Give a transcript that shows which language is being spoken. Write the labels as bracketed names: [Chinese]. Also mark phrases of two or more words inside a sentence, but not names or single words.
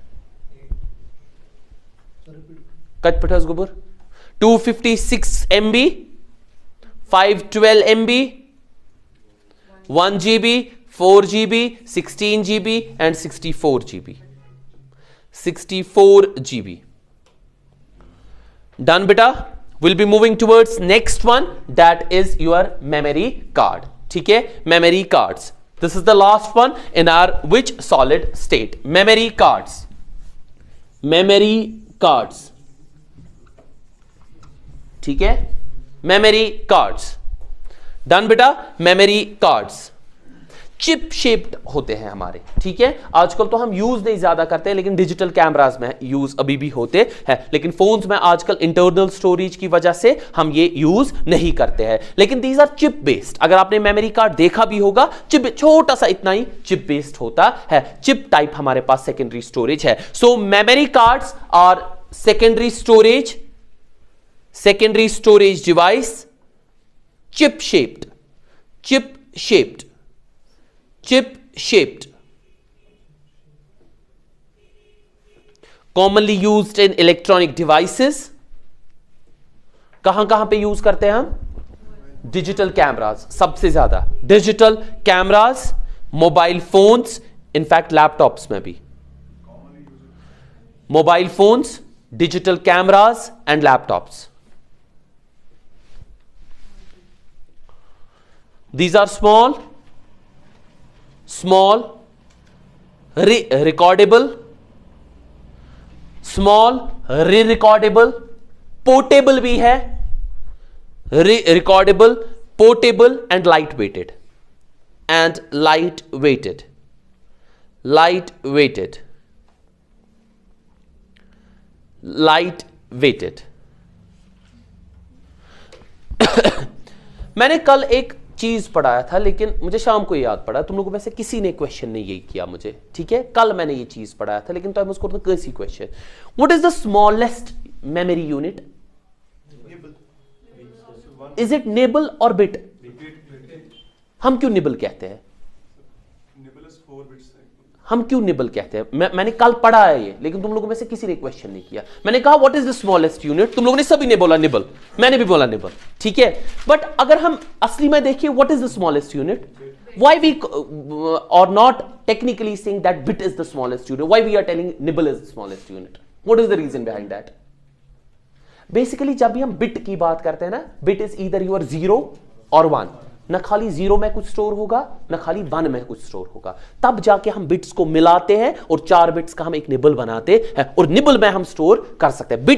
[English] कच पठास गोबर 256 MB, 512 MB, 1 GB, 4 GB, 16 GB and 64 GB। 64 GB। Done beta? We'll be moving towards next one, that is your memory card। [Hindi] ठीक है, [English] memory cards। This is the last one in our which solid state? Memory cards। [Hindi] ठीक है, [English] memory cards. [Hindi] डन बेटा, [English] memory cards chip shaped [Hindi] होते हैं हमारे, ठीक है। आजकल तो हम यूज नहीं ज्यादा करते हैं, लेकिन [English] digital cameras [Hindi] में यूज अभी भी होते हैं, लेकिन फोन्स में आजकल [English] internal storage [Hindi] की वजह से हम ये यूज नहीं करते हैं, लेकिन [English] these are chip based. [Hindi] अगर आपने [English] memory card [Hindi] देखा भी होगा, चिप छोटा सा इतना ही [English] chip based [Hindi] होता है, [English] chip type [Hindi] हमारे पास [English] secondary storage [Hindi] है। [English] so memory cards are secondary storage device, chip shaped, commonly used in electronic devices। [Hindi] कहां पे यूज करते हैं हम? [English] digital cameras, [Hindi] सबसे ज्यादा [English] digital cameras, mobile phones, in fact laptops [Hindi] में भी। [English] mobile phones, digital cameras and laptops. These are small, recordable, re-recordable, portable [Hindi] भी है, [English] recordable, portable and lightweighted, lightweighted। [Hindi] मैंने कल एक चीज पढ़ाया था, लेकिन मुझे शाम को याद पड़ा, तुम लोगों में से किसी ने क्वेश्चन नहीं यही किया मुझे, ठीक है। कल मैंने ये चीज पढ़ाया था, लेकिन तो उसको कैसी क्वेश्चन, [English] what is the smallest memory unit? is it nibble or bit? [Hindi] हम क्यों निबल कहते हैं? हम क्यों निबल कहते हैं? मैंने कल पढ़ा है ये, लेकिन तुम लोगों में से किसी ने क्वेश्चन नहीं किया। मैंने कहा [English] what is the smallest unit, [Hindi] तुम लोगों ने सभी ने बोला निबल, मैंने भी बोला निबल, ठीक है। [English] बट [Hindi] अगर हम असली में देखिए, [English] what is the smallest unit, why we are not technically saying that bit is the smallest unit, why we are telling nibble is the smallest unit, what is the reason behind that? [Hindi] बेसिकली जब भी हम बिट की बात करते हैं ना, [English] bit is either your 0 or 1, [Hindi] न खाली 0 में कुछ स्टोर होगा, न खाली 1 में कुछ स्टोर होगा, तब जाके हम बिट्स को मिलाते हैं और 4 बिट्स का हम एक निबल बनाते हैं, और निबल में हम स्टोर कर सकते हैं।